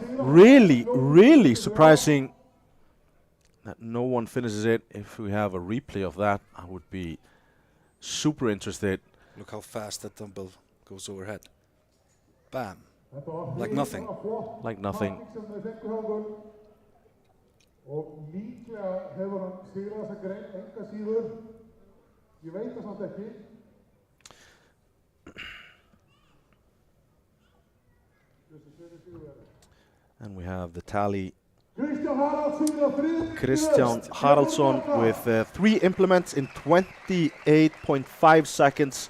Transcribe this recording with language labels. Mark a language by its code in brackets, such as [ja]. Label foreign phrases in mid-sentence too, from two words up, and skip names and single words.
[en] Really, really surprising that no one finishes it. If we have a replay of that, I would be super interested. Look how fast that dumbbell goes overhead. Bam. Like nothing. Like nothing. [is] Og líklega hefur hann sigrað þessa grein enga síður. Ég veit það samt ekki. [en] And we have the tally. Kristján Haraldsson with 3 implements in 28.5 seconds.